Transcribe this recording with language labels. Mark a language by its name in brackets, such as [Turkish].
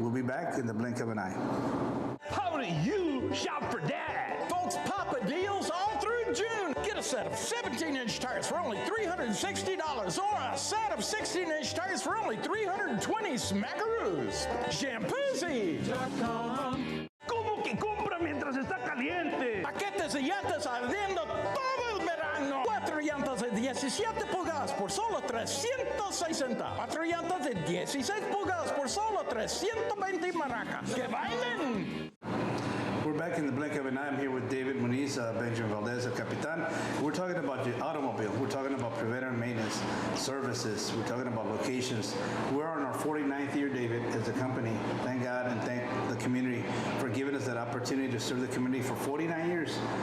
[English] We'll be back in the blink of an eye. How do you shop for Dad? Folks, Papa deals all through June. Get a set of 17-inch tires for only $360 or a set of 16-inch tires for only $320 smackaroos. Shampoozy. [Spanish] ¿Cómo que compra mientras está caliente? Paquetes de llantas ardiendo todo el verano. 4 llantas de 17 pulgadas por solo $360. 4 llantas de 16 pulgadas por solo $320 maracas. ¡Que bailen! [English] We're back in the blink of an eye. I'm here with David Muniz, Benjamin Valdez, El Capitan. We're talking about your automobile. We're talking about preventive maintenance. services. We're talking about locations. We're on our 49th year, David, as a company. Thank God and thank the community for giving us that opportunity to serve the community for 49 years.